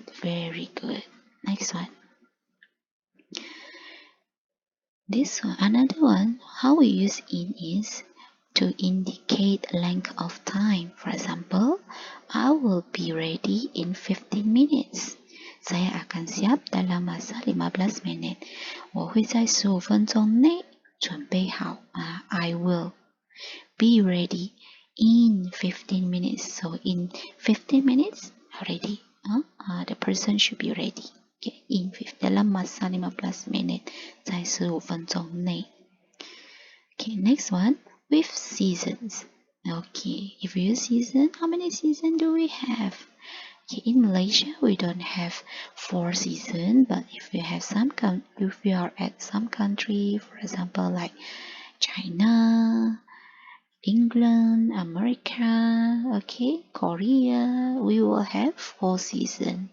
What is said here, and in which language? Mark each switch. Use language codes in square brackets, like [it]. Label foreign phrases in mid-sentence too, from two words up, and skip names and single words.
[en] Very good. Next one. This one, another one, how we use in is to indicate length of time. For example, I will be ready in 15 minutes. [ms] Saya akan siap dalam masa 15 minit. [zh] 我会在15分钟内准备好。 [en] I will be ready in 15 minutes. So in 15 minutes, ready. the person should be ready. [ms] Okay, dalam masa 15 minit, [zh] 在15分钟内。 [en] Okay, next one, with seasons. Okay, if we use season, how many seasons do we have? Okay, in Malaysia, we don't have 4 seasons, but if we are at some country, for example, like China, England, America, okay, Korea, we will have 4 seasons.